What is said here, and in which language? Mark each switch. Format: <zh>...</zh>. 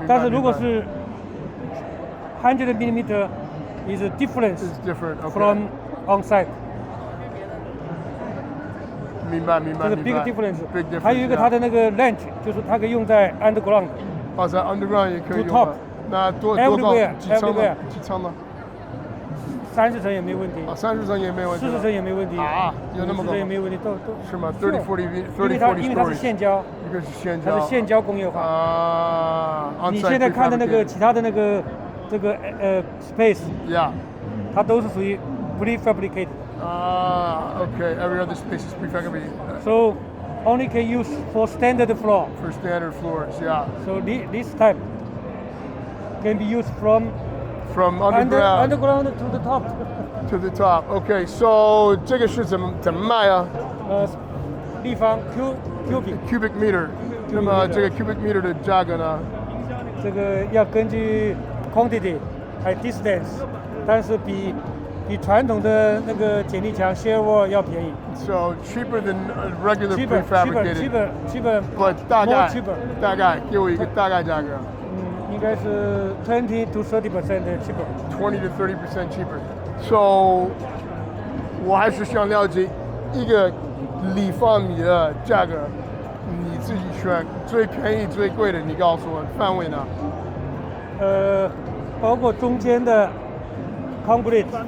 <zh>但是如果是</zh> <en>100 millimeter is different from on-site。</en> <zh>明白。这是</zh> <en>big difference。</en> <zh>还有一个它的那个 length， 就是它可以用在 underground。在 underground 也可以用。那多高？几层呢？30层也没问题。 30层也没问题。 40层也没问题。有那么高？ 40层也没问题，都是吗？30 40 因为它是现浇。一个是现浇。它是现浇工业化。你现在看的那个其他的那个这个space， 它都是属于 prefabricated。</zh> <en>Okay. Every other space is prefabricated. So only can use for standard floor. For standard floors, So this type can be used from underground to the top. To the top. Okay. So</en> <zh>这个是怎么卖啊？立方 cubic meter。那么这个 cubic meter 的价格呢？这个要根据 quantity 还 distance， 但是比传统的那个剪力墙 shear wall 要便宜。</zh> <en>So cheaper than regular prefabricated. Cheaper.</en> <zh>But 大概给我一个大概价格。应该是</zh> <en>20 to 30% cheaper。 20 to 30% cheaper.</en> <zh>So 我还是想了解一个立方米的价格，你自己选最便宜最贵的，你告诉我范围呢？包括中间的 concrete。</zh>